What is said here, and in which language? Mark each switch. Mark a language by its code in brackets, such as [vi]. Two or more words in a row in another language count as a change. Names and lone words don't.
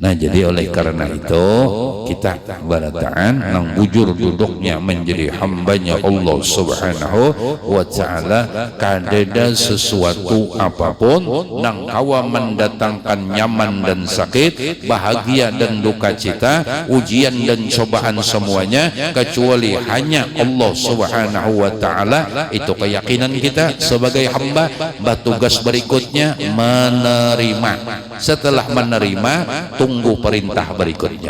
[id] Nah jadi oleh karena itu kita barataan nang bujur duduknya menjadi hambanya Allah [ar] سبحانه وتعالى, [id] kadeda sesuatu apapun nang kawa mendatangkan nyaman dan sakit, bahagia dan duka cita, ujian dan cobaan semuanya, kecuali hanya Allah [ar] سبحانه وتعالى. [id] Itu keyakinan kita sebagai hamba. Tugas berikutnya menerima. Setelah menerima, tunggu perintah berikutnya.